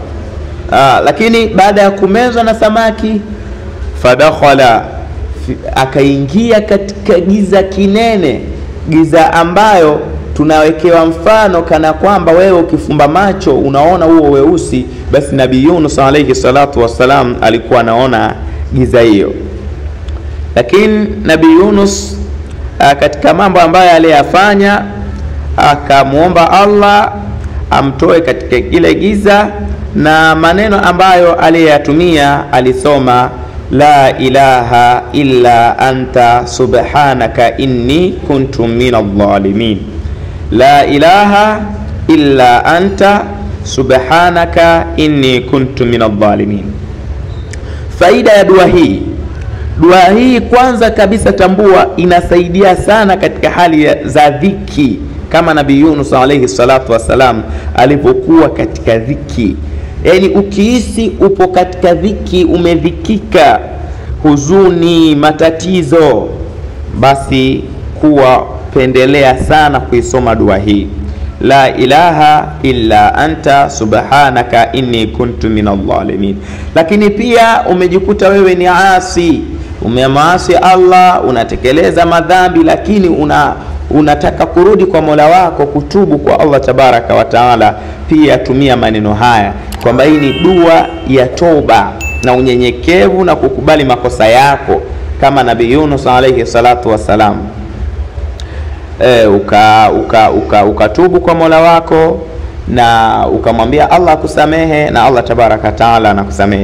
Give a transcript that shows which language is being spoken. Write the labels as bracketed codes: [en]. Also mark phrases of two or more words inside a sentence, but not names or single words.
[sw] Lakini baada ya kumezwa na samaki, fadakhala, akaingia katika giza kinene, giza ambayo tunawekewa mfano kana kwamba wewe ukifumba macho unaona huo weusi, basi Nabii Yunus [ar] عليه الصلاة والسلام [sw] alikuwa anaona giza hiyo. Lakini Nabii Yunus katika mambo ambayo aliyafanya, akamuomba Allah amtoe katika ile giza, na maneno ambayo aliyatumia alisoma [ar] لا إله إلا أنت سبحانك إني كنت من الظالمين. لا إله إلا أنت سبحانك إني كنت من الظالمين. [sw] Faida ya dua hii kwanza kabisa tambua inasaidia sana katika hali za dhiki, kama Nabii Yunus [ar] عليه الصلاة والسلام [sw] alipokuwa katika dhiki. Yani ukihisi upo katika dhiki, umedhikika, huzuni, matatizo, basi kuwa pendelea sana kuisoma dua hii, [ar] لا إله إلا أنت سبحانك إني كنت من الظالمين. [sw] Lakini pia umejikuta wewe ni asi, umemaasi Allah, unatekeleza madhambi, lakini unataka kurudi kwa Mola wako, kutubu kwa Allah [ar] تبارك وتعالى, [sw] pia tumia maneno haya kwamba hii ni dua ya toba na unyenyekevu na kukubali makosa yako, kama Nabii Yunus [ar] عليه الصلاة والسلام [sw] ukatubu kwa Mola wako na ukamwambia Allah kusamehe, na Allah [ar] تبارك تعالى [sw] anakusamehe.